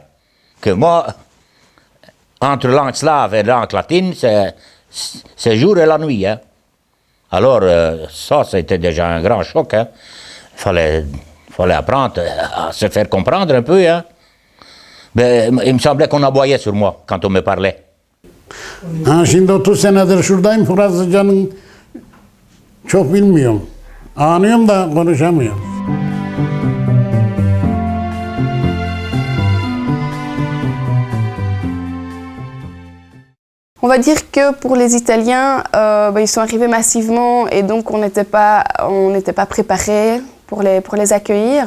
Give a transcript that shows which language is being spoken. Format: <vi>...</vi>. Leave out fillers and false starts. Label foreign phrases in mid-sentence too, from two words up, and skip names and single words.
<fr>Que moi, entre langue slave et langue latine, c'est jour et la nuit. Hein? Alors, ça, c'était déjà un grand choc. Hein? Fallait apprendre à se faire comprendre un peu. Hein? Mais il me semblait qu'on aboyait sur moi quand on me parlait.</fr> <tr>Şimdi 30 senedir şuradayım, Fransızcanın çok bilmiyorum. Anlıyorum da konuşamıyorum.</tr> <fr>On va dire que pour les Italiens, ils sont arrivés massivement et donc on n'était pas préparés pour les accueillir.</fr>